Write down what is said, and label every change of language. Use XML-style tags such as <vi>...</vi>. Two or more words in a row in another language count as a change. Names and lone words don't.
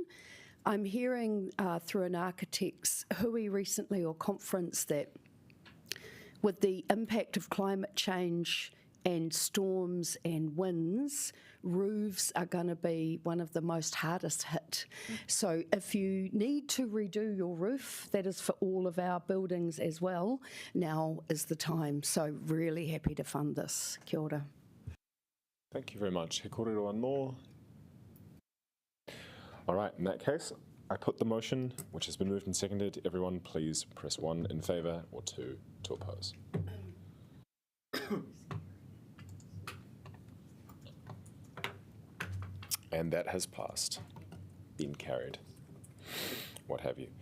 <en>I'm hearing through an architect's hui recently, or conference, that with the impact of climate change and storms and winds, roofs are going to be one of the most hardest hit. So if you need to redo your roof, that is for all of our buildings as well, now is the time. So really happy to fund this.</en> <mi>Kia ora.</mi> <en>Thank you very much.</en> <mi>He kōrero anō.</mi> <en>All right, in that case, I put the motion, which has been moved and seconded. Everyone please press 1 in favour or 2 to oppose. And that has passed, been carried, what have you.</en>